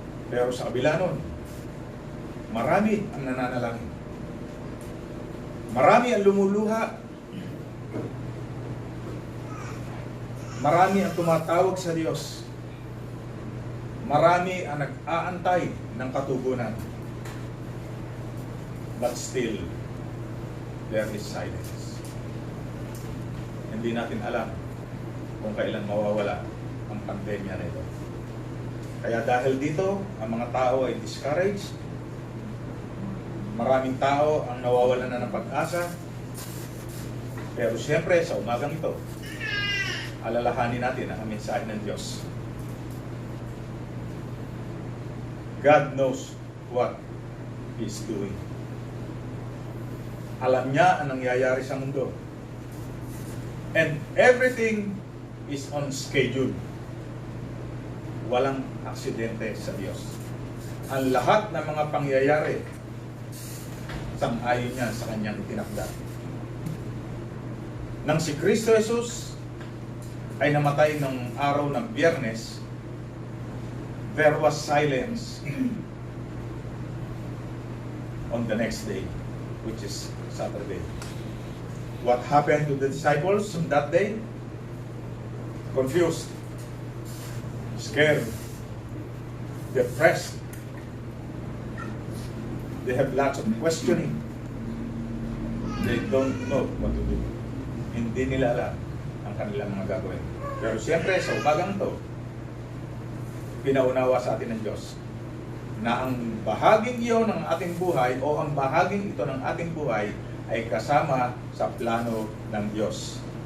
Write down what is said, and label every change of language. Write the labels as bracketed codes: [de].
[tl] Pero sa kabila nun, marami ang nananalangin. Marami ang lumuluha. Marami ang tumatawag sa Diyos. Marami ang nag-aantay ng katugunan. [en] But still, there is silence. [tl] Hindi natin alam kung kailan mawawala ang pandemya na ito. Kaya dahil dito, ang mga tao ay discouraged. Maraming tao ang nawawalan na ng pag-asa. Pero siyempre, sa umagang ito, alalahanin natin ang mensahe ng Diyos. [en] God knows what He is doing. [tl] Alam niya ang nangyayari sa mundo. [en] And everything is on schedule. [tl] Walang aksidente sa Diyos. Ang lahat ng mga pangyayari, sang-ayon niya sa kanyang itinakda. Nang si Kristo Jesus ay namatay ng araw ng Biyernes, [en] there was silence on the next day, which is Saturday. What happened to the disciples on that day? Confused, scared, depressed. They have lots of questioning. They don't know what to do. [tl] Hindi nila alam ang kanilang mga gagawin. Pero siyempre, sa umagang to, pinaunawa sa atin ng Diyos na ang bahaging iyon ng ating buhay o ang bahaging ito ng ating buhay ay kasama sa plano ng Diyos.